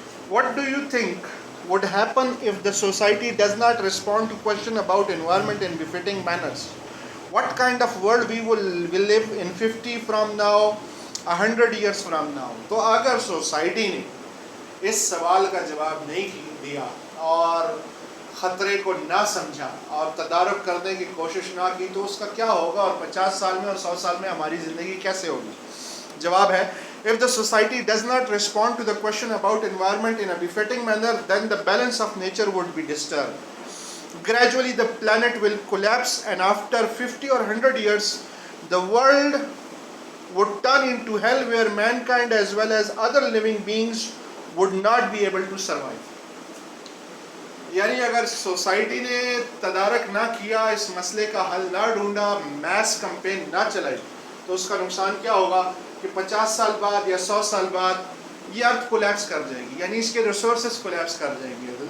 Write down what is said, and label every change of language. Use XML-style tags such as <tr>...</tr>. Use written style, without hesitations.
<en>What do you think would happen if the society does not respond to question about environment in befitting manners? What kind of world we will live in 50 from now, 100 years from now?</en> <ur>تو اگر society نے اس سوال کا جواب نہیں دیا اور خطرے کو نہ سمجھا اور تدارک کرنے کی کوشش نہ کی تو اس کا کیا ہوگا اور 50 سال میں اور 100 سال میں ہماری زندگی کیسے ہوگی؟ جواب ہے</ur> <en>if the society does not respond to the question about environment in a befitting manner, then the balance of nature would be disturbed. Gradually the planet will collapse and after 50 or 100 years the world would turn into hell where mankind as well as other living beings would not be able to survive.</en> <ur>یعنی اگر society نے تدارک نہ کیا، اس مسئلے کا حل نہ ڈھونڈا، mass campaign نہ چلائی تو اس کا نقصان کیا ہوگا کہ 50 سال بعد یا 100 سال بعد یہ ارتھ کولیپس کر جائے گی، یعنی اس کے ریسورسز کولیپس کر جائیں گے.</ur>